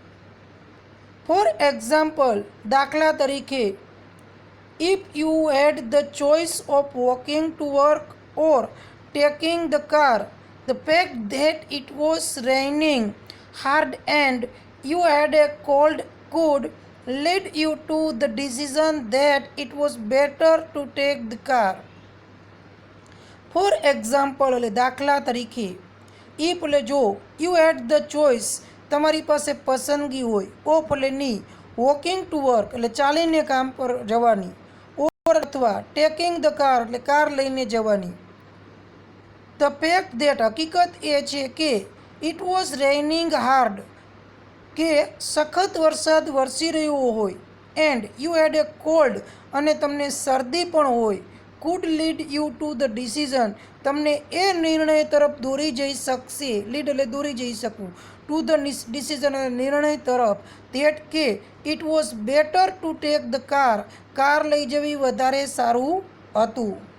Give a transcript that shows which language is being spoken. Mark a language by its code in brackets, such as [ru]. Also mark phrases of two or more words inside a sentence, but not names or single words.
[en] for example, [gu] દાખલા તરીકે, [en] if you had the choice of walking to work or taking the car, the fact that it was raining hard and you had a cold could lead you to the decision that it was better to take the car. For example [gu] એટલે દાખલા તરીકે, if એટલે જો, [en] you had the choice [gu] તમારી પાસે પસંદગી હોય, ઓફ એટલે ની, [en] walking to work [gu] એટલે ચાલીને કામ પર જવાની, ઓર અથવા [en] taking the car [gu] એટલે કાર લઈને જવાની. [en] the fact that [gu] હકીકત એ છે કે [en] it was raining hard [gu] કે સખત વરસાદ વરસી રહ્યો હોય, [en] and you had a cold [gu] અને તમને શરદી પણ હોય, [en] could lead you to the decision [gu] તમને એ નિર્ણય તરફ દોરી જઈ શકશે, લીડ એટલે દોરી જઈ શકવું, [en] to the decision [gu] એટલે નિર્ણય તરફ, ધેટ કે [en] it was better to take the car [gu] લઈ જવી વધારે સારું હતું.